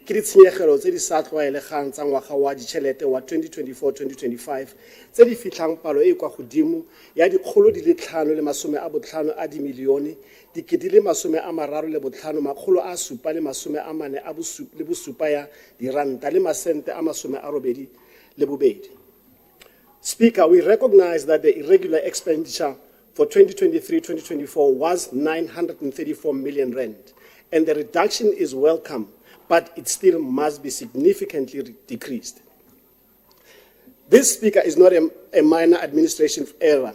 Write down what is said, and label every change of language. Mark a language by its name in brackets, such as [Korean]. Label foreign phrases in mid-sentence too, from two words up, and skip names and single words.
[Tswana] ke ditshenyegelo tse di sa tlwaelegang tsa ngwaga wa ditšhelete wa 2024-2025 tse di fitlhang palo e e kwa godimo ya R550 a dimilione di R33,547 ya diranta le masente a 82. [English] Speaker, we recognize that the irregular expenditure for 2023-2024 was 934 million rand, and the reduction is welcome, but it still must be significantly decreased. This, Speaker, is not a minor administration error.